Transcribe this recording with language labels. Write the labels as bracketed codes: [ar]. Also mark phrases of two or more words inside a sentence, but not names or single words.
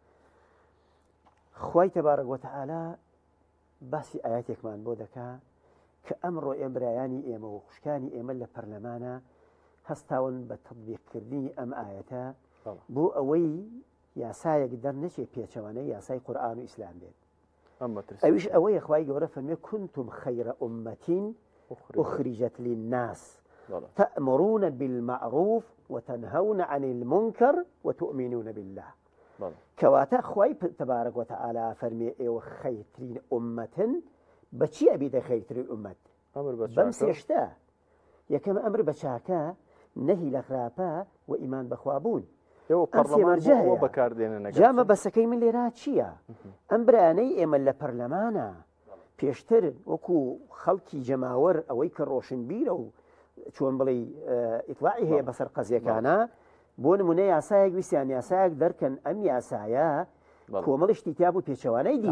[ckb] خوای [ar] تەبارەک وەتەعالا [ckb] باسی ئاياتێکمان بۆ دەکا کە ئەمڕۆ ئێمبرایانی ئێمە و خوشکانی ئێمە لە پەرلەمانە هەستاون بە تەطبیقکردنی ئەم ئاەتە بۆ ئەوەی یاسایەک دەرنەچێ پێچەوانەی یاسای قورئان و ئیسلام بێت ئەویش ئەوەیە خوای گەورە فەرمێ [ar] كنتم خير أمة أخرجت للناس تأمرون بالمعروف وتنهون عن المنكر وتؤمنون بالله [ckb] كواتا خوای [ar] تبارك وتعالى [ckb] فەرمێ ئێوە خەیرترین ئومەتن بەچی ئەبیدە خەیرترین ئومەت بەم سێشتە یەکەم ئەمر بە چاکە نەهی لە خراپە و ئیمان بەخوا بوون جامە بەسەکەی من لێرا چییە؟ ئەم برانەی ئێمە لە پەرلەمانە پێشتر وەکو خەڵکی جەماوەر ئەوەی کە ڕۆشنبیرە و چۆن بڵێ ئیطلاعی هەیە بەسەر قەزیەکانە بۆ نمونە یاسایەک ویسیان یاسایەک دەرکەن ئەم یاسایە کۆمەڵشتی تیا بوو پێچەوانەی دی